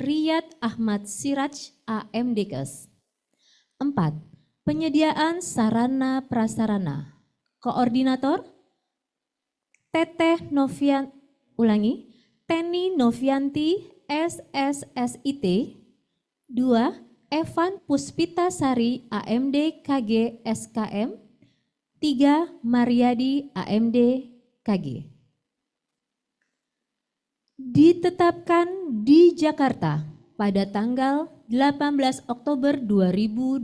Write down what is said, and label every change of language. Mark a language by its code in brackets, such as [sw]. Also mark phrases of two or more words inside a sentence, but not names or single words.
[id] Riyad Ahmad Siraj AMDKes. 4. Penyediaan sarana prasarana. Koordinator Teni Novianti SSSIT. 2. Evan Puspita Sari AMD KG SKM. 3. Mariadi AMD KG. Ditetapkan di Jakarta pada tanggal 18 Oktober 2025.